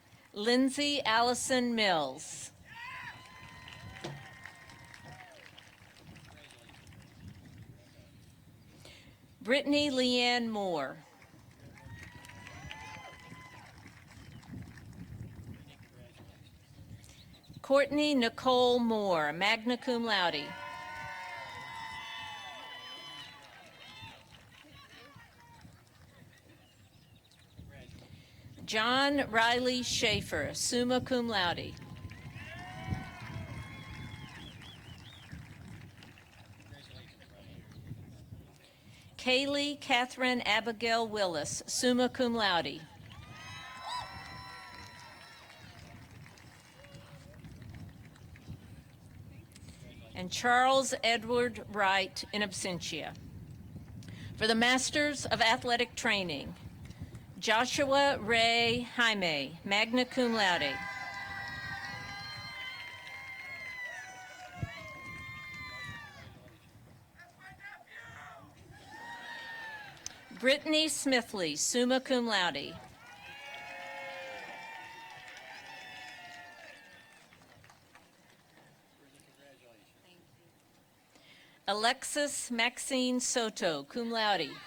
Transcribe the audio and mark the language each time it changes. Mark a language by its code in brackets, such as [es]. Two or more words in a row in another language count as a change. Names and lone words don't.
[en] Lindsay Allison Mills. Brittany Leanne Moore. Courtney Nicole Moore, [la] magna cum laude. [en] John Riley Schaefer, [la] summa cum laude. [en] Kaylee Catherine Abigail Willis, [la] summa cum laude. [en] And Charles Edward Wright [la] in absentia. [en] For the Masters of Athletic Training, Joshua Ray Jaime, [la] magna cum laude. [en] Brittany Smithley, [la] summa cum laude. [en] Alexis Maxine Soto, [la] cum laude.